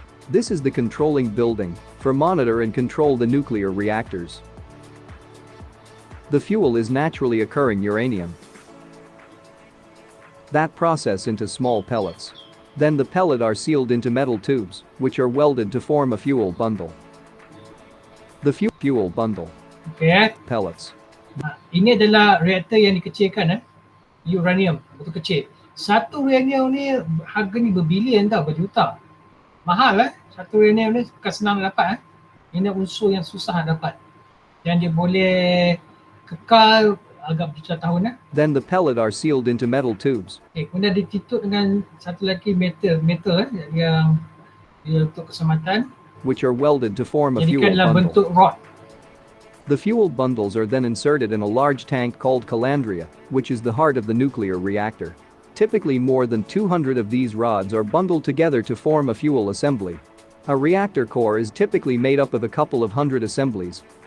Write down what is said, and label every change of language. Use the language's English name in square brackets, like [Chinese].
[English] This is the controlling building for monitor and control the nuclear reactors. The fuel is naturally occurring uranium. That process into small pellets. Then the pellet are sealed into metal tubes, which are welded to form a fuel bundle. The fuel bundle. Okay, Pellets. [Malay] ini adalah reaktor yang dikecilkan uranium, betul kecil. Satu uranium ni harganya berbilion tau, berjuta. Mahal satu uranium ni bukan senang dapat Ini unsur yang susah nak dapat. Dan dia boleh kekal agak berjuta tahun [English] Then the pellet are sealed into metal tubes. [Malay] Okay, kemudian ditutup dengan satu lagi metal yang dia untuk keselamatan [English] Which are welded to form a fuel [Malay] jadikan dalam [English] bundle. [Malay] bentuk rod. [English] The fuel bundles are then inserted in a large tank called calandria, which is the heart of the nuclear reactor. Typically more than 200 of these rods are bundled together to form a fuel assembly. A reactor core is typically made up of a couple of hundred assemblies.